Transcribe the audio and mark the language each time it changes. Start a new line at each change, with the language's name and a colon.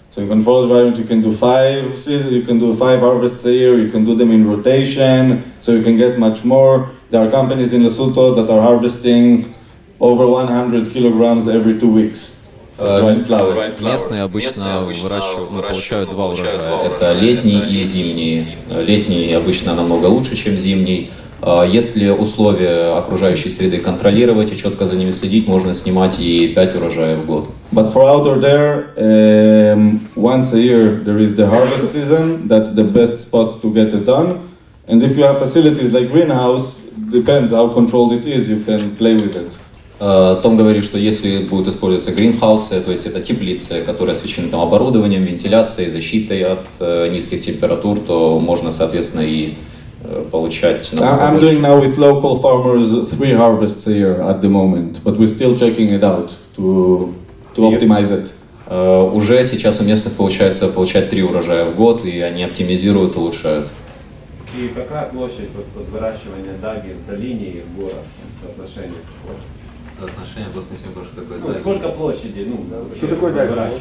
English: So in controlled environment you can do 5 seasons, you can do 5 harvests a year, you can do them in rotation, so you can get much more. There are companies in Lesotho that are harvesting over 100 kilograms every 2 weeks. Dried flower.
Russian: Местные обычно получают 2 урожая. Это летний и зимний. Летний обычно намного лучше, чем зимний. Если условия окружающей среды контролировать и четко за ними следить, можно снимать и 5 урожаев в год.
English: But for outdoor there, once a year there is the harvest season. That's the best spot to get it done. And if you have facilities like greenhouse, depends how controlled it is, you can play with it.
Russian: Том говорит, что если будут использоваться гринхаусы, то есть это теплицы, которые освещены там оборудованием, вентиляцией, защитой от низких температур, то можно, соответственно, и получать.
English: I'm doing now with local farmers 3 harvests a year at the moment, but we're still checking it out to optimize it.
Russian: Уже сейчас у местных получается получать 3 урожая в год, и они оптимизируют, улучшают. И какая площадь под выращивания даги в долине и в горах? Соотношение? Соотношение, просто не знаю, что такое даги. Сколько площади? Что такое даги?